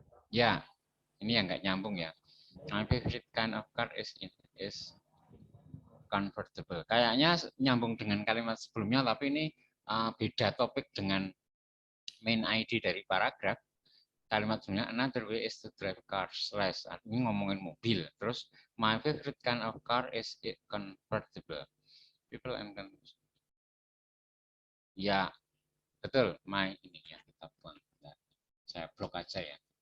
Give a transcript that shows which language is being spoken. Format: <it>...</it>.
<id>Ya, ini yang nggak nyambung ya.</id> <en>My favorite kind of car is convertible.</en> <id>Kayaknya nyambung dengan kalimat sebelumnya, tapi ini beda topik dengan main ID dari paragraf. Kalimat sebelumnya,</id> <en>another way is to drive cars less.</en> <id>Ini ngomongin mobil.</id> <en>Terus, my favorite kind of car is convertible. People and</en> <id>ya, betul. My ini ya kita buang. Saya blok aja ya.</id>